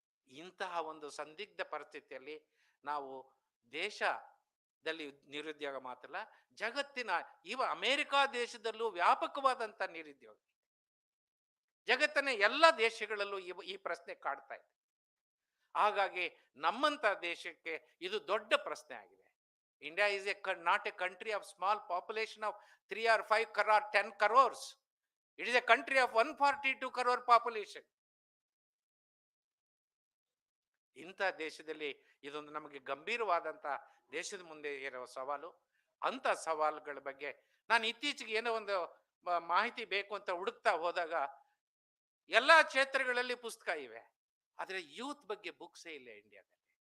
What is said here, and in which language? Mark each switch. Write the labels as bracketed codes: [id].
[kn] ಇಂತಹ ಒಂದು ಸಂದಿಗ್ಧ ಪರಿಸ್ಥಿತಿಯಲ್ಲಿ ನಾವು ದೇಶದಲ್ಲಿ ನಿರುದ್ಯೋಗ ಮಾತ್ರಲ್ಲ, ಜಗತ್ತಿನ ಅಮೆರಿಕಾ ದೇಶದಲ್ಲೂ ವ್ಯಾಪಕವಾದಂತ ನಿರುದ್ಯೋಗ, ಜಗತ್ತಿನ ಎಲ್ಲ ದೇಶಗಳಲ್ಲೂ ಈ ಪ್ರಶ್ನೆ ಕಾಡ್ತಾ ಇದೆ. ಹಾಗಾಗಿ ನಮ್ಮಂತ ದೇಶಕ್ಕೆ ಇದು ದೊಡ್ಡ ಪ್ರಶ್ನೆ ಆಗಿದೆ. [en] India is not a country of small population of 3 or 5 crore 10 crores. It is a country of 142 crore population. [kn] ಇಂಥ ದೇಶದಲ್ಲಿ ಇದೊಂದು ನಮಗೆ ಗಂಭೀರವಾದಂತ ದೇಶದ ಮುಂದೆ ಇರುವ ಸವಾಲು. ಅಂತ ಸವಾಲುಗಳ ಬಗ್ಗೆ ನಾನು ಇತ್ತೀಚೆಗೆ ಏನೋ ಒಂದು ಮಾಹಿತಿ ಬೇಕು ಅಂತ ಹುಡುಕ್ತಾ ಹೋದಾಗ ಎಲ್ಲಾ ಕ್ಷೇತ್ರಗಳಲ್ಲಿ ಪುಸ್ತಕ ಇವೆ, ಆದ್ರೆ ಯೂತ್ ಬಗ್ಗೆ ಬುಕ್ಸೇ ಇಲ್ಲ ಇಂಡಿಯಾದಲ್ಲಿ.